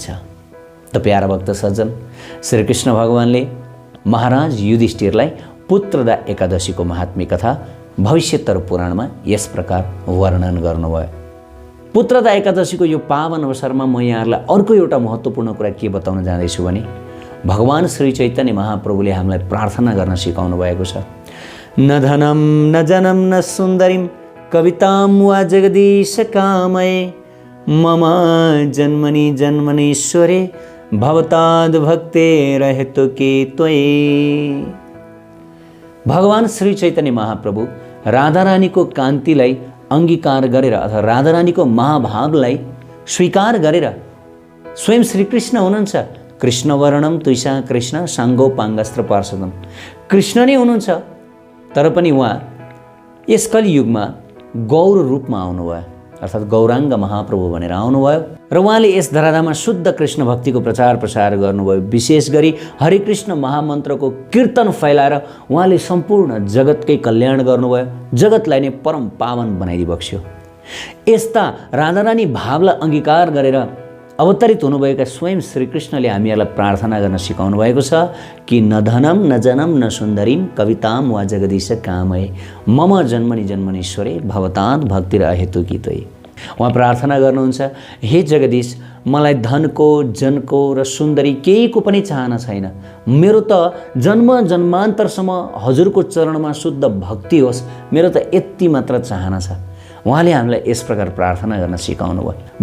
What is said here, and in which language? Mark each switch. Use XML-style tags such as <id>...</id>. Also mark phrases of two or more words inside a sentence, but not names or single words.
<ne>त प्यारा भक्त सज्जन, श्रीकृष्ण भगवानले महाराज युधिष्ठिरलाई पुत्रदा एकादशीको महात्म्य कथा भविष्योत्तर पुराणमा यस प्रकार वर्णन गर्नुभयो। पुत्रदा एकादशीको यो पावन अवसरमा म यहाँहरूलाई अर्को एउटा महत्त्वपूर्ण कुरा के बताउन जाँदैछु भने भगवान श्री चैतन्य महाप्रभुले हामीलाई प्रार्थना गर्न सिकाउनु भएको छ।</ne> <sa>न धनम न जनम न सुन्दरीम कविताम वा जगदीश कामये मम जन्मनि जन्मनीश्वरे भवताद भक्तेर हेतुके त्वयि।</sa> <ne>भगवान श्री चैतन्य महाप्रभु राधारानीको कान्तिलाई अंगीकार गरेर अथवा राधारानीको महाभावलाई स्वीकार गरेर स्वयं श्रीकृष्ण हुनुहुन्छ।</ne> <sa>कृष्ण वर्णम तुषा कृष्ण साङ्गो पाङ्गस्त्र पार्षदम,</sa> <ne>कृष्ण नै हुनुहुन्छ, तर पनि उहाँ यस कलियुगमा गौर रूपमा आउनुभयो, अर्थात् गौराङ्ग महाप्रभु भनेर आउनुभयो र उहाँले यस धराधाममा शुद्ध कृष्ण भक्तिको प्रचार प्रसार गर्नुभयो। विशेष गरी हरे कृष्ण महामन्त्रको कीर्तन फैलाएर उहाँले सम्पूर्ण जगतकै कल्याण गर्नुभयो, जगतलाई नै परम पावन बनाइदिबक्स्यो। यस्ता राधारानी भावलाई अंगीकार गरेर अवतरित हुनुभएका स्वयं श्रीकृष्णले हामीहरूलाई प्रार्थना गर्न सिकाउनु भएको छ कि</ne> <sa>न धनम न जनम न सुन्दरीम कविताम वा जगदीश कामये मम जन्मनि जन्मनीश्वरे भवतात् भक्तिर अहेतुकी त्वयि।</sa> <ne>उहाँ प्रार्थना गर्नुहुन्छ, हे जगदीश, मलाई धनको जनको र सुन्दरी केहीको पनि चाहना छैन। मेरो त जन्म जन्मान्तरसम्म हजुरको चरणमा शुद्ध भक्ति होस्, मेरो त यति मात्र चाहना छ। उहाँले हामीलाई यस प्रकार प्रार्थना गर्न सिकाउनु भयो।</ne>